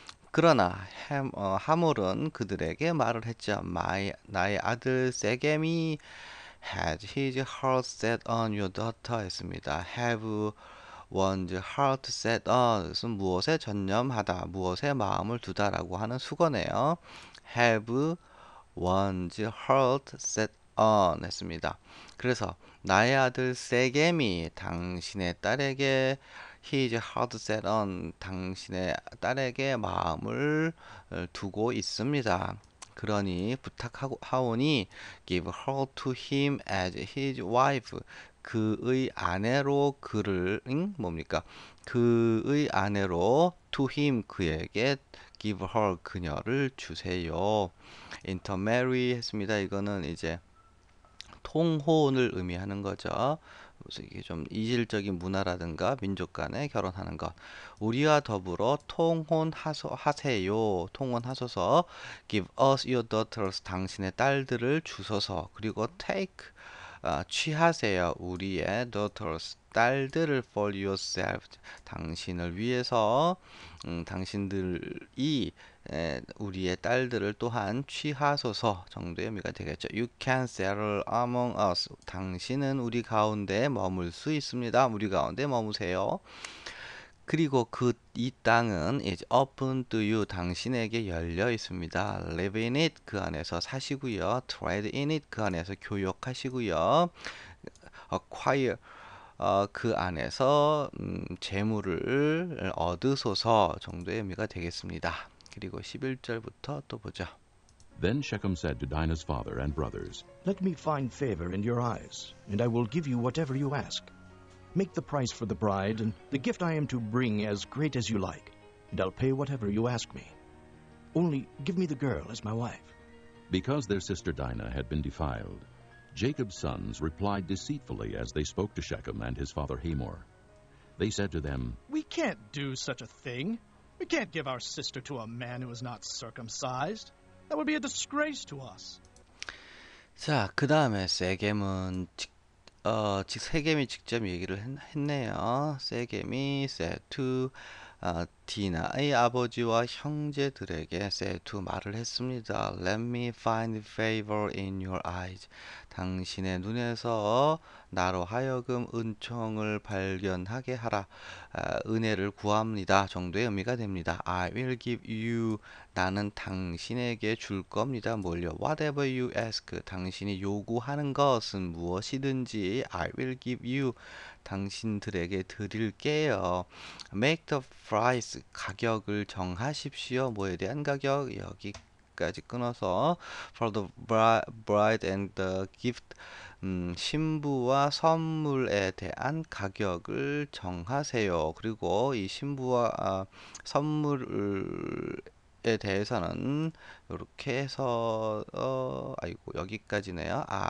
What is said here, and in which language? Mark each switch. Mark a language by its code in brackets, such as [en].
[ko] 그러나 하몰은 그들에게 말을 했죠. 나의 아들 세겜이 [en] had his heart set on your daughter [ko] 했습니다. [en] have one's heart set on [ko] 것은 무엇에 전념하다, 무엇에 마음을 두다라고 하는 수거네요. [en] have one's heart set on [ko] 했습니다. 그래서 나의 아들 세겜이 당신의 딸에게 [en] his heart set on [ko] 당신의 딸에게 마음을 두고 있습니다. 그러니 부탁하오니 [en] give her to him as his wife [ko] 그의 아내로 그를 뭡니까? 그의 아내로 [en] to him [ko] 그에게 [en] give her [ko] 그녀를 주세요. [en] intermarry [ko] 했습니다. 이거는 이제 통혼을 의미하는 거죠. 그래서 이게 좀 이질적인 문화라든가 민족 간에 결혼하는 것. 우리와 더불어 통혼하세요. 통혼하소서. [en] Give us your daughters. [ko] 당신의 딸들을 주소서. 그리고 [en] take [ko] 취하세요. 우리의 [en] daughters. [ko] 딸들을 [en] for yourself. [ko] 당신을 위해서 당신들이 우리의 딸들을 또한 취하소서 정도의 의미가 되겠죠. [en] You can settle among us. [ko] 당신은 우리 가운데 머물 수 있습니다. 우리 가운데 머무세요. 그리고 이 땅은 [en] is open to you. [ko] 당신에게 열려 있습니다. [en] Live in it. [ko] 그 안에서 사시고요. [en] Trade in it. [ko] 그 안에서 교역하시고요. [en] Acquire. [ko] 그 안에서 재물을 얻으소서 정도의 의미가 되겠습니다. 그리고 11절부터 또 보죠. [en] Then Shechem said to Dinah's father and brothers, Let me find favor in your eyes, and I will give you whatever you ask. Make the price for the bride and the gift I am to bring as great as you like, and I'll pay whatever you ask me. Only give me the girl as my wife. Because their sister Dinah had been defiled, Jacob's sons replied deceitfully as they spoke to Shechem and his father Hamor. They said to them, We can't do such a thing. We can't give our sister to a man who is not circumcised. That would be a disgrace to us. [ko] 자, 그 다음에 세겜은 세겜이 직접 얘기를 했네요. 세겜이 [en] said to [ko] 디나의 아버지와 형제들에게 said to 말을 했습니다. [en] Let me find favor in your eyes. [ko] 당신의 눈에서 나로 하여금 은총을 발견하게 하라. 은혜를 구합니다. 정도의 의미가 됩니다. [en] I will give you. [ko] 나는 당신에게 줄 겁니다. 뭘요? [en] Whatever you ask. [ko] 당신이 요구하는 것은 무엇이든지 [en] I will give you. [ko] 당신들에게 드릴게요. [en] Make the price. [ko] 가격을 정하십시오. 뭐에 대한 가격? 여기까지 끊어서 [en] for the bride and the gift. [ko] 신부와 선물에 대한 가격을 정하세요. 그리고 이 신부와 선물에 대해서는 이렇게 해서 아이고 여기까지네요.